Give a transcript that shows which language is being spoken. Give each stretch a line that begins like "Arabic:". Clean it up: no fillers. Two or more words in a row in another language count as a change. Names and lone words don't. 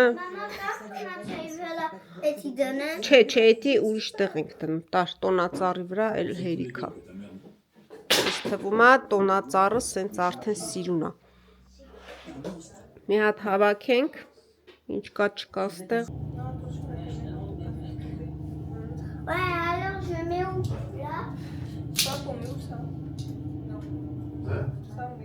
Armenian: Մամա, դա խնացայի վրա էդի դնեմ։ Չէ, չէ, էդի ուրիշ տեղ ենք դնում, տար տոնածառի վրա էլ հերիք է։ Ես թվում է տոնածառը սենց արդեն սիրուն է։ Մի հատ հավաքենք, ինչ կա չկա ստեղ։
French: Ouais, alors je mets où là? Ça, on met où ça? Non. Hein?